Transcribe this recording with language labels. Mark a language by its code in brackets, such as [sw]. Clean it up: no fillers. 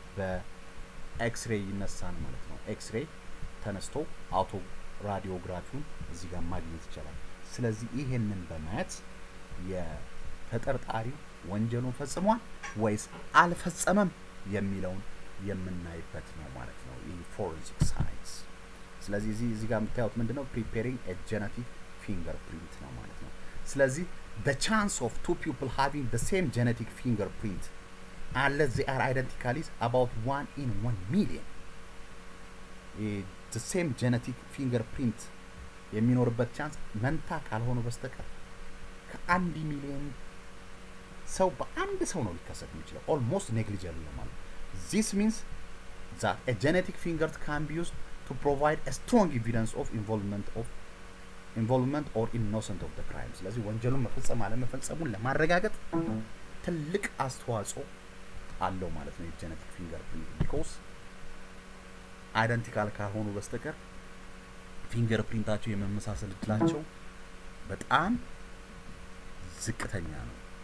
[am] በኤክስሬይ ይነሳል ማለት ነው። ኤክስሬይ ተነስቶ አውቶ ራዲዮግራፊውን እዚህ ጋር ማግኘት ይቻላል። ስለዚህ ይሄንን በማየት የተጠርጣሪው ወንጀሉን ፈጽሟል ወይስ አልፈጸመም የሚለውን የምናይበት ነው ማለት ነው። ይህ ፎረንሲክ ሳይንስ። ስለዚህ እዚህ ጋር የምታዩት ምንድነው? [en] ፕሪፔሪንግ ኤ ጄኔቲክ ፊንገርፕሪንት [am] ነው ማለት ነው። ስለዚህ [en] the chance of two people having the same genetic fingerprint unless they are identical is about 1 in 1 million. the same genetic fingerprint [am] የሚኖርበት ቻንስ መንታ ካልሆኑ በስተቀር ከ1 ሚሊዮን ሰው በአንድ ሰው ነው ሊከሰት የሚችለው። [en] almost negligible [am] ነው ማለት ነው። [en] This means that a genetic fingerprint can be used to provide a strong evidence of involvement or innocence of the crime. [am] ስለዚህ ወንጀሉን መፈጸም አለመፈጸሙን ለማረጋገጥ ትልቅ አስተዋጽኦ አለው ማለት ነው የጄኔቲክ ፊንገርፕሪንት። because አይደንቲካል ካልሆኑ በስተቀር ፊንገርፕሪንታቸው የመመሳሰል እድላቸው በጣም ዝቅተኛ ነው።